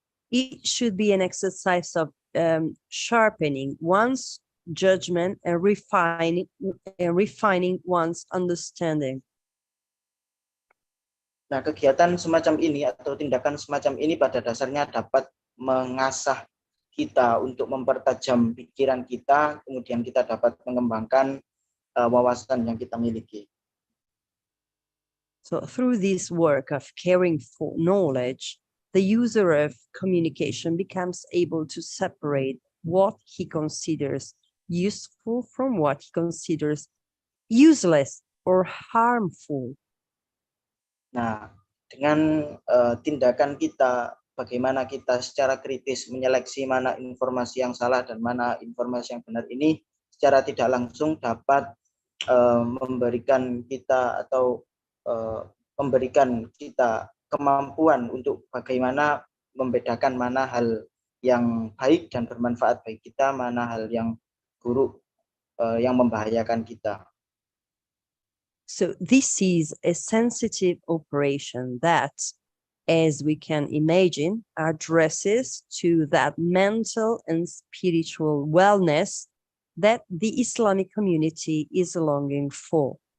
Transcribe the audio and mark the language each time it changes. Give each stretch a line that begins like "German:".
English: It should be an exercise of sharpening one's judgment and refining one's understanding.
Indonesian: Nah, kegiatan semacam ini atau tindakan semacam ini pada dasarnya dapat mengasah kita untuk mempertajam pikiran kita, kemudian kita dapat mengembangkan wawasan yang kita miliki.
English: So through this work of caring for knowledge, the user of communication becomes able to separate what he considers useful from what he considers useless or harmful.
Indonesian: Nah, dengan tindakan kita, bagaimana kita secara kritis menyeleksi mana informasi yang salah dan mana informasi yang benar ini, secara tidak langsung dapat memberikan kita atau memberikan kita kemampuan untuk bagaimana membedakan mana hal yang baik dan bermanfaat bagi kita, mana hal yang buruk yang membahayakan kita.
English: So this is a sensitive operation that, as we can imagine, addresses to that mental and spiritual wellness that the Islamic community is longing for.